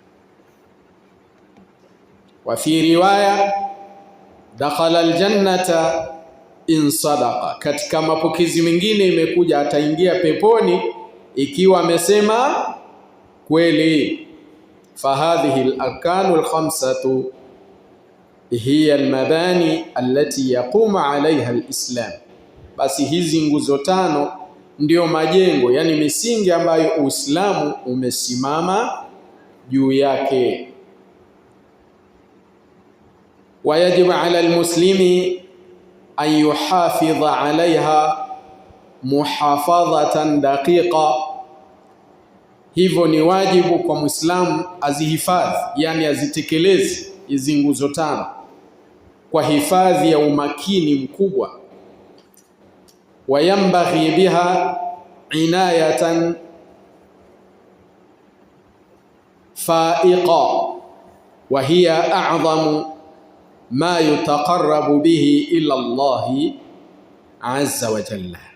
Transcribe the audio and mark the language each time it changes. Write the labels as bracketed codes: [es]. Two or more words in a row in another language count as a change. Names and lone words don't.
[ar] وفي رواية دخل الجنة إن صدق, [sw] katika mapokezi mengine imekuja ataingia peponi ikiwa amesema kweli. [ar] فهذه الأركان الخمسة هي المباني التي يقوم عليها الإسلام, [sw] basi hizi nguzo tano ndio majengo, yani misingi ambayo Uislamu umesimama juu yake. [ar] ويجب على المسلم أن يحافظ عليها محافظة دقيقة, [sw] hivyo ni wajibu kwa Muislamu azihifadhi, yani azitekeleze hizi nguzo tano kwa hifadhi ya umakini mkubwa. [ar] وينبغي بها عناية فائقة وهي أعظم ما يتقرب به إلى الله عز وجل.